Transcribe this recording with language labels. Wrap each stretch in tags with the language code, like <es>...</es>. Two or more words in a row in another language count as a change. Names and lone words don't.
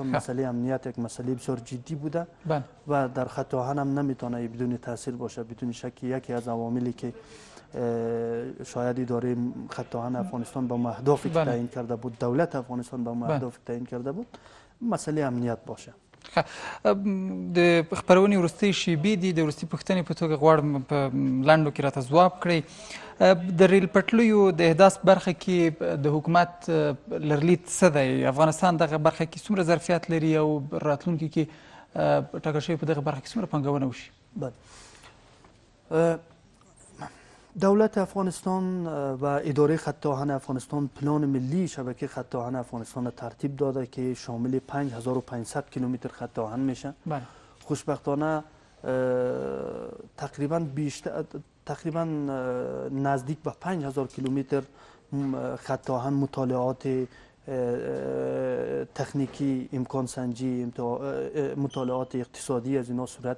<fa>مسئله امنیت یک مسئله بسیار جدی بوده و در خط آهن هم نمیتونه بدون تاثیر باشه. بدون شک یکی از عواملی که شاید اداره خط آهن افغانستان با اهدافی که تعیین کرده بود، دولت افغانستان با اهدافی تعیین کرده بود، مسئله امنیت باشه.</fa> <ps>د خبرونې وروستۍ شیبې دي، د وروستۍ پوښتنې په توګه غواړم په لنډو کې راته ځواب کړئ. د ریل پټلیو د احداث برخه کې د حکومت لرلید څه دی؟ افغانستان دغه برخه کې څومره ظرفیت لري او راتلونکي کې ټاکل شوی په دغه برخه کې څومره پانګونه وشي؟</ps> <fa>دولت افغانستان و اداره خط آهن افغانستان پلان ملی شبکه خط آهن افغانستان ترتیب داده که شامل 5500 کیلومتر خط آهن میشه. خوشبختانه تقریبا نزدیک به 5000 کیلومتر خط آهن مطالعات تکنیکی، امکان سنجی، مطالعات اقتصادی از اینا صورت</fa>